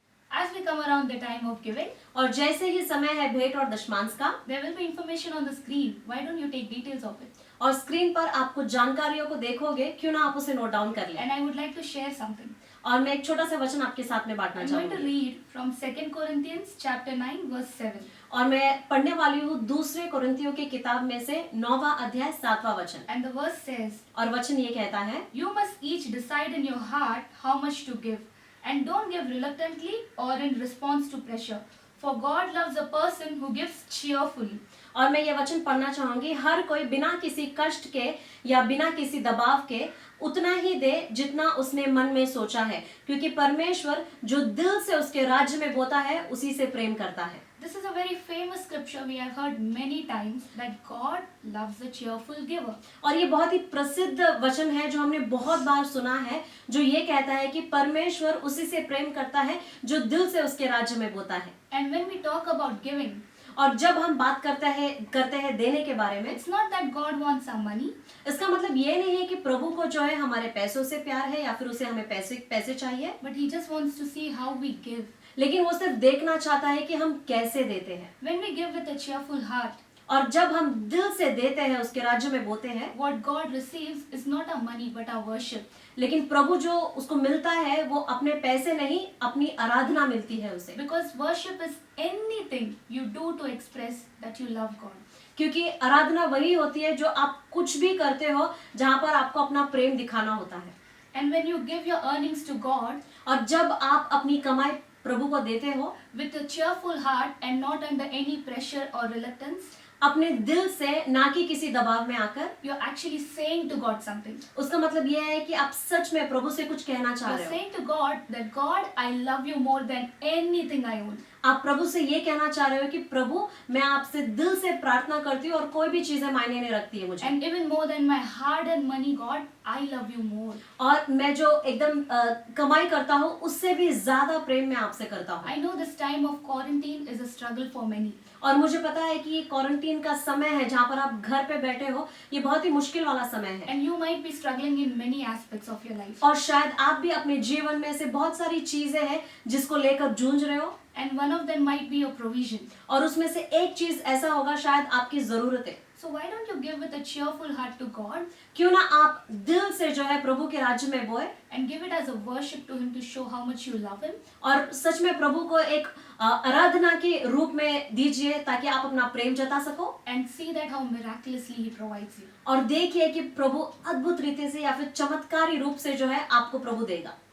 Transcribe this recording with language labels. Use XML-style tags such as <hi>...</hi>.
<en>As we come around the time of giving,</en> <hi>और जैसे ही समय है भेंट और दशमांश का,</hi> <en>there will be information on the screen. Why don't you take details of it?</en> <hi>और स्क्रीन पर आप कुछ जानकारियों को देखोगे, क्यों ना आप उसे नोट डाउन कर लें।</hi> <en>And I would like to share something.</en> <hi>और मैं एक छोटा सा वचन आपके साथ में बांटना</hi> <en>I'm going to</en> <hi>चाहूंगी।</hi> <en>read from 2 Corinthians chapter 9 verse 7.</en> <hi>और मैं पढ़ने वाली हूँ दूसरे कोरिन्थियों की किताब में से 9वां अध्याय 7वां वचन।</hi> <en>And the verse says,</en> <hi>और वचन ये कहता है,</hi> <en>you must each decide in your heart how much to give, and don't give reluctantly or in response to pressure, for God loves a person who gives cheerfully.</en> <hi>और मैं ये वचन पढ़ना चाहूंगी, हर कोई बिना किसी कष्ट के या बिना किसी दबाव के उतना ही दे जितना उसने मन में सोचा है, क्योंकि परमेश्वर जो दिल से उसके राज्य में बोता है उसी से प्रेम करता है।</hi> <en>This is a very famous scripture we have heard many times, that God loves a cheerful giver.</en> <hi>और ये बहुत ही प्रसिद्ध वचन है जो हमने बहुत बार सुना है, जो ये कहता है कि परमेश्वर उसी से प्रेम करता है जो दिल से उसके राज्य में बोता है।</hi> <en>And when we talk about giving,</en> <hi>और जब हम बात करते हैं देने के बारे में,</hi> <en>it's not that God wants our money,</en> <hi>इसका मतलब ये नहीं है कि प्रभु को जो है हमारे पैसों से प्यार है या फिर उसे हमें पैसे चाहिए,</hi> <en>but He just wants to see how we give.</en> <hi>लेकिन वो सिर्फ देखना चाहता है कि हम कैसे देते हैं।</hi> <en>When we give with a cheerful heart,</en> <hi>और जब हम दिल से देते हैं, उसके राज्य में बोते हैं,</hi> <en>what God receives is not our money but our worship.</en> <hi>लेकिन प्रभु जो उसको मिलता है वो अपने पैसे नहीं, अपनी आराधना मिलती है उसे।</hi> <en>Because worship is anything you do to express that you love God.</en> <hi>क्योंकि आराधना वही होती है जो आप कुछ भी करते हो जहाँ पर आपको अपना प्रेम दिखाना होता है।</hi> <en>And when you give your earnings to God</en> <hi>और जब आप अपनी कमाई प्रभु को देते हो</hi> <en>with a cheerful heart and not under any pressure or reluctance,</en> <hi>अपने दिल से, ना कि किसी दबाव में आकर,</hi> <en>you're actually saying to God something.</en> <hi>उसका मतलब यह है कि आप सच में प्रभु से कुछ कहना चाह</hi> <en>You're</en> <hi>रहे हो।</hi> <en>saying to God that God, I love you more than anything I own.</en> <hi>आप प्रभु से ये कहना चाह रहे हो कि प्रभु मैं आपसे दिल से प्रार्थना करती हूँ और कोई भी चीजें मायने नहीं रखती है मुझे,</hi> <en>And even more than my hard-earned money, God, I love you more.</en> <hi>और मैं जो एकदम कमाई करता हूँ उससे भी ज्यादा प्रेम मैं आपसे करता हूँ।</hi> <en>I know this time of quarantine is a struggle for many.</en> <hi>और मुझे पता है कि ये क्वारंटीन का समय है जहाँ पर आप घर पे बैठे हो, ये बहुत ही मुश्किल वाला समय है।</hi> <en>And you might be struggling in many aspects of your life.</en> <hi>और शायद आप भी अपने जीवन में से बहुत सारी चीजें हैं जिसको लेकर जूझ रहे हो,</hi> <en>And one of them might be your provision.</en> <hi>और उसमें से एक चीज ऐसा होगा शायद आपकी जरूरत है।</hi> <en>So why don't you give with a cheerful heart to God</en> <hi>क्यों ना आप दिल से जो है प्रभु के राज्य में बोए</hi> <en>and give it as a worship to Him to show how much you love Him?</en> <hi>और सच में प्रभु को एक आराधना के रूप में दीजिए ताकि आप अपना प्रेम जता सको,</hi> <en>And see that how miraculously He provides you.</en> <hi>और देखिए कि प्रभु अद्भुत रीति से या फिर चमत्कारी रूप से जो है आपको प्रभु देगा।</hi>